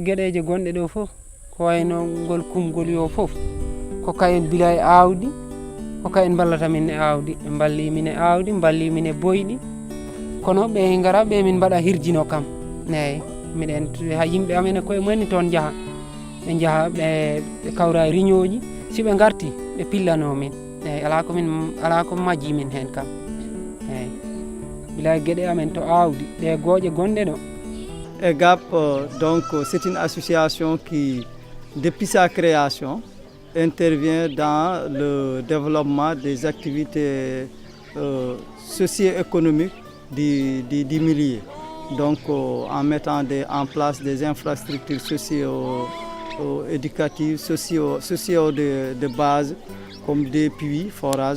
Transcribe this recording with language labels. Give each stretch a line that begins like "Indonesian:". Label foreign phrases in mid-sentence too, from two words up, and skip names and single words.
Fula: gueɗeje gonɗe ɗo fof ko wayno ngol kumgol yo fof ko kayen bila e awdi ko kayen ballata min e awdi ɓe balli min e awdi balli min e boyɗi kono ɓe gara ɓe min mbaɗa hirjino kam miɗen ha yimɓe amen e koye mumen toon jaaha ɓe jaaha ɓe kawra e riñoji si ɓe garti ɓe pillano min ala ko majji min hen kam bila e gueɗe amen to awdi ɗe gooƴe gonɗe ɗo
French: EGAP, donc, c'est une association qui, depuis sa création, intervient dans le développement des activités socio-économiques du milieu. Donc, en mettant en place des infrastructures socio-éducatives, socio de base, comme des puits, forages.